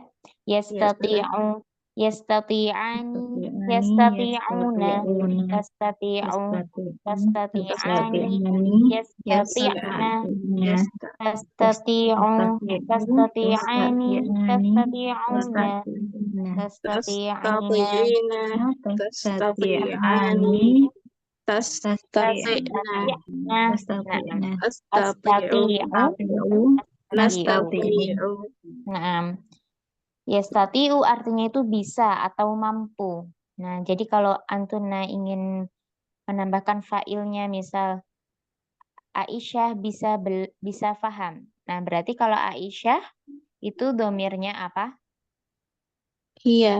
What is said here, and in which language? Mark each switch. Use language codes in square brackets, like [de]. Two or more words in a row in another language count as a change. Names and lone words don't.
[ar] يستطيع، يستطيعان، يستطيعون، تستطيع، تستطيعان، يستطعن، تستطيع، تستطيعان، تستطيعون، تستطيعين, تستطيعين. تستطيعان. تستطعن. tastati'na. Nah, Astati'u. astati'u, Nastati'u. [id] nah, yastati'u artinya itu bisa atau mampu. Nah, jadi kalau Antuna ingin menambahkan fa'ilnya, misal Aisyah bisa paham. Nah, berarti kalau Aisyah itu domirnya apa? Iya.